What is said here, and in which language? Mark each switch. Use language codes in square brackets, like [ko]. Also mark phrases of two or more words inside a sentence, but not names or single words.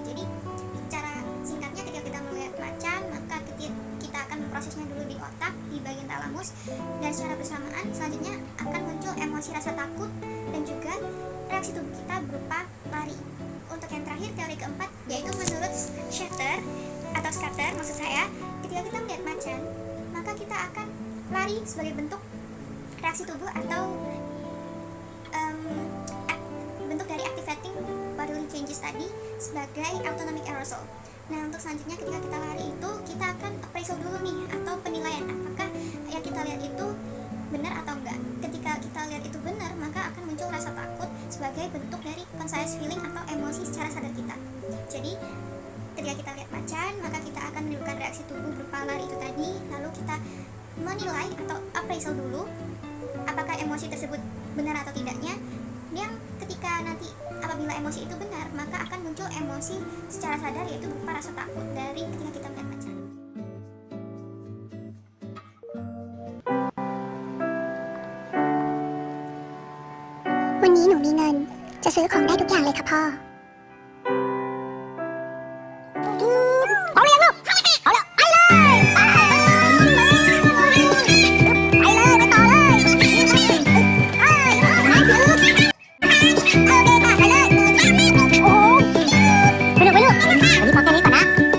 [id] Jadi secara singkatnya, ketika kita melihat macan, maka kita akan memprosesnya dulu di otak, di bagian talamus, dan secara bersamaan selanjutnya akan muncul emosi rasa takut dan juga reaksi tubuh kita berupa lari. Untuk yang terakhir, teori keempat, yaitu menurut Schatter atau Scatter maksud saya, ketika kita melihat macan, maka kita akan lari sebagai bentuk reaksi tubuh atau bentuk dari [en] activating bodily changes [id] tadi sebagai [en] autonomic arousal. [id] Nah, untuk selanjutnya ketika kita lari itu, kita akan appraisal dulu nih, atau penilaian apakah yang kita lihat itu benar atau enggak. Ketika kita lihat itu benar, maka akan muncul rasa takut sebagai bentuk dari [en] conscious feeling [id] atau emosi secara sadar kita. Jadi ketika kita lihat macan, maka kita akan menimbulkan reaksi tubuh berupa lari itu tadi, lalu kita menilai atau appraisal dulu apakah emosi tersebut benar atau tidaknya. Yang ketika nanti apabila emosi itu benar, maka akan muncul emosi secara sadar, yaitu berupa rasa takut dari ketika kita melihat macan. [th] วันนี้หนูมีเงินจะซื้อของได้ทุกอย่างเลยค่ะพ่อ เอาเลยลูกเอาเลยไปเลยไปเลยไปต่อเลยไปเลยโอ้ไปลูกวันนี้พอแค่นี้ก่อนนะ